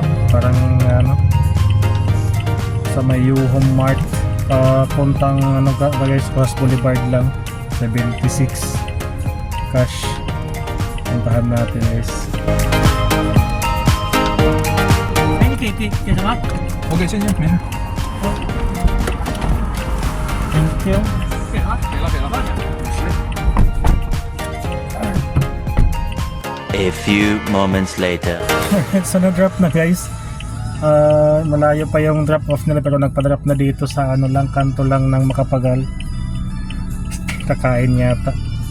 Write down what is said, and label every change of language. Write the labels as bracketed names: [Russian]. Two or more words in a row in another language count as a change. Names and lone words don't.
[Filipino] Parang ano, sa may Home Mart. Puntang ano guys, Cross Boulevard lang. 76 cash. Puntahan natin guys. [Chinese] OK，谢谢，没事。 [English] Thank you. [Chinese] 给了，给了，给了。 [English] A few moments later. [Filipino] So na-drop na guys. Malayo pa yung drop off nila pero nagpa-drop na dito sa ano lang, kanto lang ng Macapagal. Kakain yata.